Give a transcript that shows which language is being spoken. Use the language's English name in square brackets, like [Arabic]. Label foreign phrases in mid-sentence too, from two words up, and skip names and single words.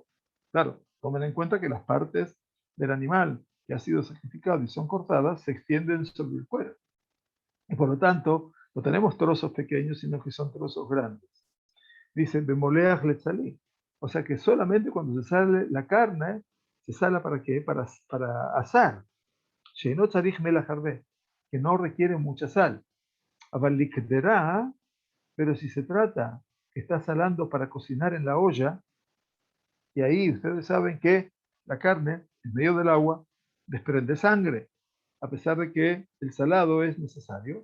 [Spanish] Claro, tomen en cuenta que las partes del animal que ha sido sacrificado y son cortadas se extienden sobre el cuero. Y por lo tanto, no tenemos trozos pequeños, sino que son trozos grandes. Dice, [Hebrew] במולח לצלי. [Spanish] O sea que solamente cuando se sale la carne, se sala para qué? Para asar. [Hebrew] שאינו צריך מלח הרבה, [Spanish] que no requiere mucha sal. Avalikderá, pero si se trata que está salando para cocinar en la olla, y ahí ustedes saben que la carne, en medio del agua, desprende sangre, a pesar de que el salado es necesario.